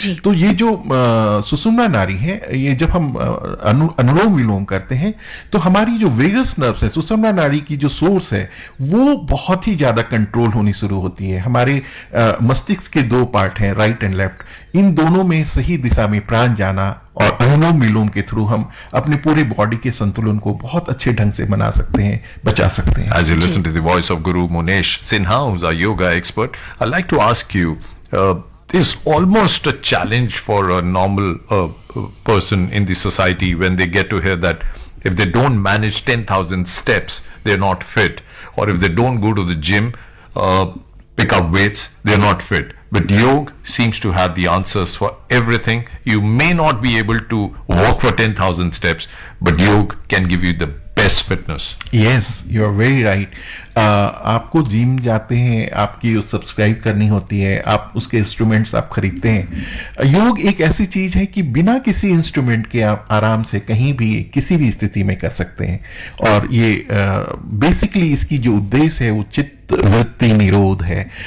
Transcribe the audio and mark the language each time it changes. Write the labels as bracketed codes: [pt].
[hi] तो ये जो सुषुम्ना नाड़ी है, ये जब हम अनुलोम विलोम करते हैं तो हमारी जो वेगस नर्व्स है, सुषुम्ना नाड़ी की जो सोर्स है वो बहुत ही ज्यादा कंट्रोल होनी शुरू होती है। हमारे मस्तिष्क के दो पार्ट हैं, राइट एंड लेफ्ट, इन दोनों में सही दिशा में प्राण जाना और अनुलोम विलोम के थ्रू हम अपने पूरे बॉडी के संतुलन को बहुत अच्छे ढंग से बना सकते हैं, बचा सकते हैं। [en] As you listen to the voice of Guru Munesh Sinha, who's a yoga expert, I'd like to ask you, is almost a challenge for a normal person in the society when they get to hear that if they don't manage 10,000 steps, they're not fit, or if they don't go to the gym, pick up weights, they're not fit. But yoga seems to have the answers for everything. You may not be able to walk for 10,000 steps, but yoga can give you the best fitness. Yes, you are very right. [hi] आपको gym जाते हैं, आपकी subscribe करनी होती है, आप उसके instruments आप खरीदते हैं। योग एक ऐसी चीज है कि बिना किसी इंस्ट्रूमेंट के आप आराम से कहीं भी किसी भी स्थिति में कर सकते हैं। और ये बेसिकली इसकी जो उद्देश्य है वो चित्त वृत्ति निरोध है।